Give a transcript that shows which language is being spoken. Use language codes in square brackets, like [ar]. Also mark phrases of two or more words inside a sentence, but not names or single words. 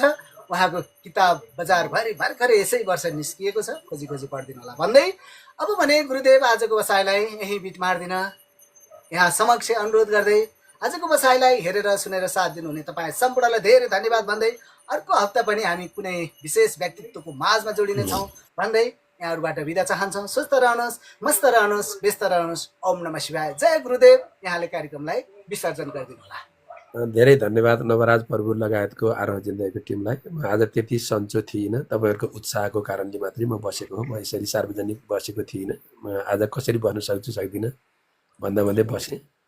[ne] उहाँको किताब बजारभरि भर्खरै यसै वर्ष निस्किएको छ, खोजी खोजी पढिदिनु होला भन्दै अब भने गुरुदेव आजको बसाइलाई यहीँ बिट मार्दिन यहाँ समक्ष अनुरोध गर्दै आजको बसाइलाई हेरेर सुनेर साथ दिनुहुने तपाईँ सम्पूर्णलाई धेरै धन्यवाद भन्दै अर्को हप्ता पनि हामी कुनै विशेष व्यक्तित्वको माझमा जोडिनेछौँ भन्दै यहाँहरूबाट बिदा चाहन्छौँ। स्वस्थ रहनुहोस्, मस्त रहनुहोस्, व्यस्त रहनुहोस्। [sa] ओम नमः शिवाय। जय गुरुदेव। [ne] यहाँले कार्यक्रमलाई विसर्जन गरिदिनु होला। धेरै धन्यवाद नवराज प्रभु लगायतको आरोह जिन्दगीको टिमलाई। म आज त्यति सन्चो थिइनँ, तपाईँहरूको उत्साहको कारणले मात्रै म बसेको हो। म यसरी सार्वजनिक बसेको थिइनँ। म आज कसरी बस्न सक्छु सक्दिनँ भन्दा भन्दै बसेँ।